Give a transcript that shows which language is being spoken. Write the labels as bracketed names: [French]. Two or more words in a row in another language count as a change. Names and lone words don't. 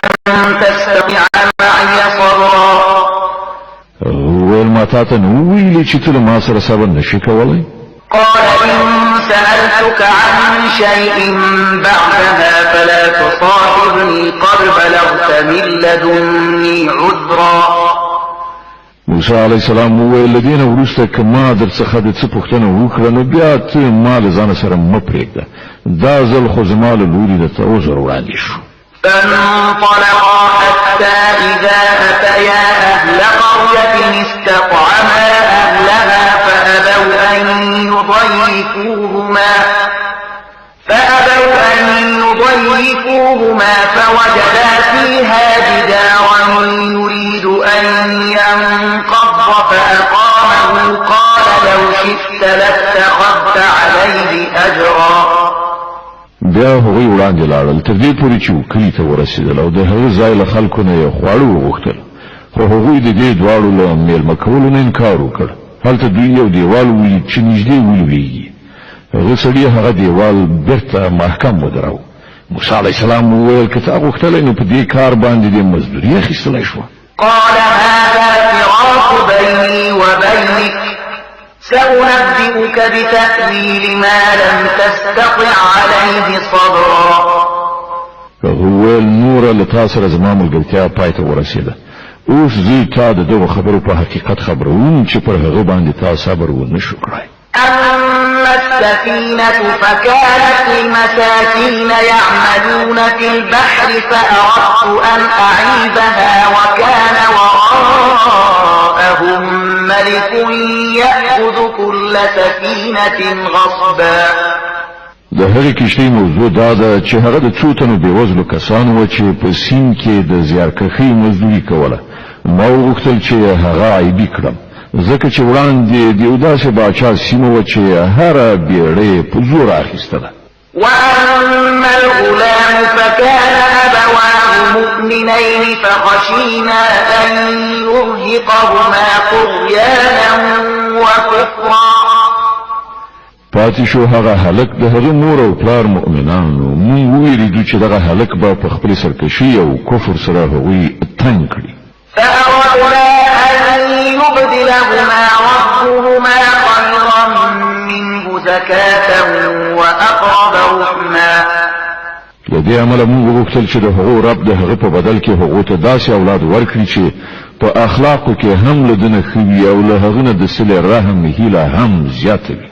[Arabic] تستطيع معي صبرا. [Pashto] ویل ما تاته نو ویلی چې ته ما سره صبر نشي کولای؟ [Arabic] قال إن سألتك عن شيء بعدها فلا تصاحبني قد بلغت من لدني عذرا. [Pashto] موسی [Arabic] علیہ السلام [Pashto] ویل لدین ورسته کما در څخه د څه پوښتنه وکړه نو بیا ته مال ځان سره مپرېږده، دا ځل خو زما له لوري د عذر وړاندې شو. [Arabic] فانطلقا حتى إذا أتيا أهل قرية استطعما أهلها فأبوا أن يضيفوهما فوجدا فيها جدارا يريد أن ينقض فأقامه قال لو شئت لاتخذت عليه أجرا. [Pashto] بیا هغوی وړاندې لاړل تر دې پورې چې کلي ته ورسېدل او د هغه ځای له خلکو نه یې خواړه وغوښتل، خو هغوی د دې دواړو له میلمه کولو نه انکار وکړ. هلته دوی یو دیوال ولید چې نږدې ولوېږي. هغه سړي هغه دیوال بیرته محکم ودراوه. موسی [Arabic] علیه السلام [Pashto] وویل که تا غوښتلی نو په دې کار باندې دې مزدوري اخیستلی شوه. [Arabic] قال هذا فراق بيني وبينك سأنبئك بتأويل ما لم تستطع عليه صبرا. [Pashto] وویل نوره له تا سره زما ملګرتیا پای ته ورسېده، اوس زه تا د دغو خبرو په حقیقت خبروم چې پر هغه باندې تا صبر ونه شو کړی. [Arabic] أما السفينة فكانت لمساكين يعملون في البحر فأردت أن أعيبها وكان وراءهم ملك يأخذ كل سفينة غصبا. [Pashto] د هغې کښتۍ موضوع دا ده چې هغه د څو تنو بېوزلو کسانو و چې په سیند کې د زیارکښۍ مزدوري کوله. ما وغوښتل چې هغه عیبي کړم، ځکه چې وړاندې د یو داسې باچا سیمه وه چې هره بیړۍ په زور اخیستله. [Arabic] وأما الغلام فكان أبواه مؤمنين فخشينا أن يرهقهما طغيانا وكفرا. [Pashto] پاتې شو هغه هلک د هغه مور او پلار مؤمنانو، موږ وویریدو چې دغه هلک به په خپلې سرکشي او کفر سره هغوی تنګ کړي. [Arabic] فأردنا أن يبدلهما ربهما خيرا منه زكاة وأقرب رحما. [Pashto] له دې امله موږ وغوښتل چې د هغو رب د هغه په بدل کې هغو ته داسې اولاد ورکړي چې په اخلاقو کې هم له ده نه ښه وي او له هغه نه د صلې رحم هیله هم زیاته وي.